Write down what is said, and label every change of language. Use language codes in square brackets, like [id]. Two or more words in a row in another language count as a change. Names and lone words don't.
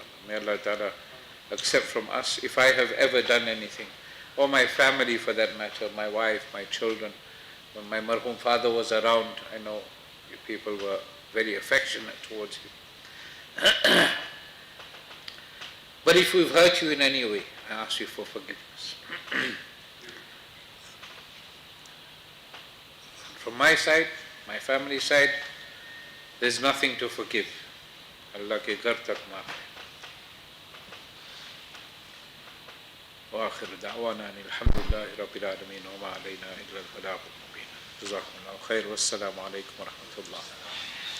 [en] May [ar] الله تعالى [en] accept from us. If I have ever done anything, or my family for that matter, my wife, my children, when my marhum father was around, I know you people were very affectionate towards him. But if we've hurt you in any way, I ask you for forgiveness. From my side, my family side, there's nothing to forgive. [ur] اللہ کے گھر تک معاف ہے. [ar] وآخر دعوانا أن الحمد لله رب العالمين وما علينا إلا البلاغ المبين. جزاكم الله خير والسلام عليكم ورحمة الله.